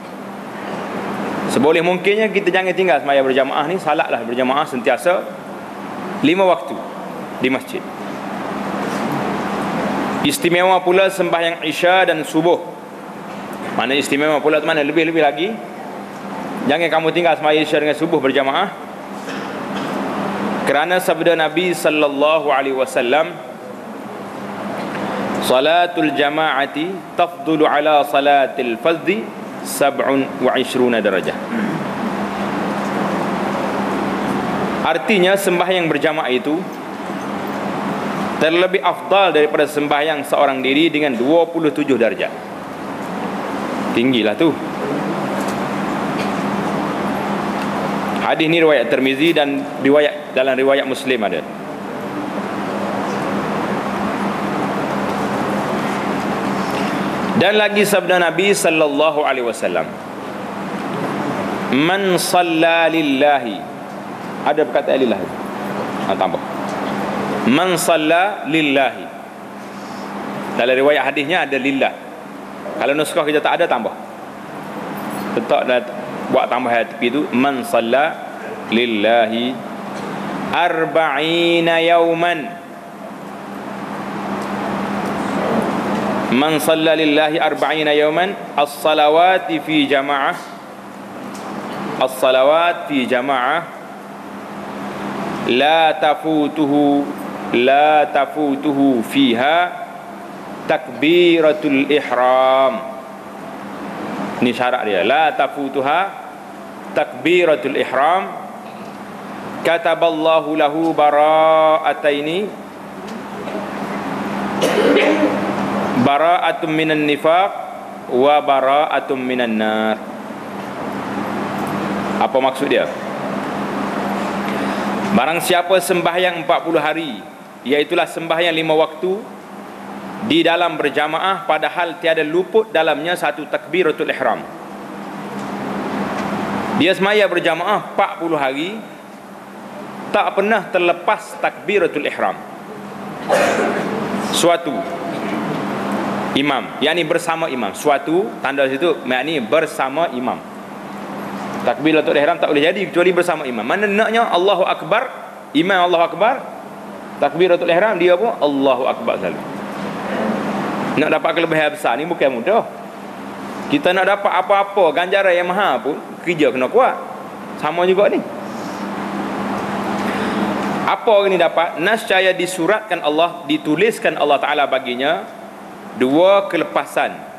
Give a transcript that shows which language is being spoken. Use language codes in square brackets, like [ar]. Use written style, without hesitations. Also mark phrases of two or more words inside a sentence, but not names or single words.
[ms] Seboleh mungkinnya kita jangan tinggal sembahyang berjamaah ni, salatlah berjamaah sentiasa 5 waktu di masjid. Istimewa pula sembahyang Isya dan subuh. Mana istimewa pula mana lebih-lebih lagi. Jangan kamu tinggal sembahyang Isya dengan subuh berjamaah, kerana sabda Nabi [ar] صلى الله عليه وسلم صلاة الجماعة تفضل على صلاة الفرد 27 درجة. [ms] Artinya sembahyang berjamaah itu terlebih afdal daripada sembahyang seorang diri dengan 27 darjat. Tinggilah tu. Hadis ni riwayat Tirmizi dan dalam riwayat Muslim ada. Dan lagi sabda Nabi [ar] صلى الله عليه وسلم من صلى لله, [ms] ada perkataan lillahi, tambah [ar] من صلى لله. [ms] Dalam riwayat hadisnya ada lillah. Kalau nuskah kita tak ada, tambah, letak dah, buat tambahan tepi tu, [ar] من صلى لله أربعين يوما. من صلى لله أربعين يوما الصلوات في جماعة, الصلوات في جماعة لا تفوته فيها تكبيرة الإحرام. [ms] Ini syarat dia, [ar] لا تفوتها تكبيرة الإحرام. كتب الله له براءتين براءة من النفاق وبراءة من النار. [ms] Apa maksud dia? Barang siapa sembahyang 40 hari, iaitulah sembahyang 5 waktu di dalam berjamaah, padahal tiada luput dalamnya satu [ar] تكبيرة الإحرام. [ms] Dia sembahyang berjamaah 40 hari, tak pernah terlepas [ar] تكبيرة الإحرام. [ms] Suatu imam, yakni bersama imam. Suatu tanda situ makni bersama imam. [ar] تكبيرة الإحرام [ms] tak boleh jadi kecuali bersama imam. Mana naknya [ar] الله أكبر, [ms] imam [ar] الله أكبر تكبيرة الإحرام [ms] dia pun [ar] الله أكبر [ms] selalu. Nak dapat kelebihan besar ni bukan mudah. Kita nak dapat apa-apa ganjaran yang mahal pun kerja kena kuat. Sama juga ni. Apa orang ni dapat? Nascaya disuratkan Allah, dituliskan Allah Ta'ala baginya 2 kelepasan.